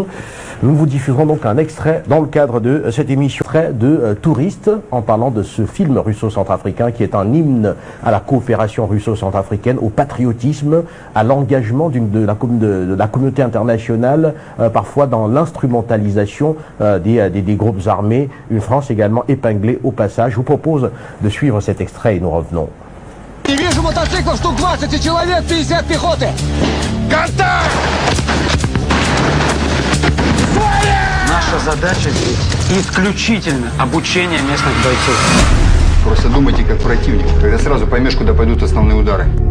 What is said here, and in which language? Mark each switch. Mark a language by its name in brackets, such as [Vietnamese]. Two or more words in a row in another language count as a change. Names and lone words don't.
[French] Nous vous diffuserons donc un extrait dans le cadre de cette émission de Touriste en parlant de ce film russo-centrafricain qui est un hymne à la coopération russo-centrafricaine, au patriotisme, à l'engagement de la communauté internationale, parfois dans l'instrumentalisation des groupes armés. Une France également épinglée au passage. Je vous propose de suivre cet extrait et nous revenons. [Russian] Вижу мотоциклов штук 20 и человек 50 пехоты. Контакт! Наша задача здесь исключительно обучение местных бойцов. Просто думайте как противник, тогда сразу поймешь, куда пойдут основные удары.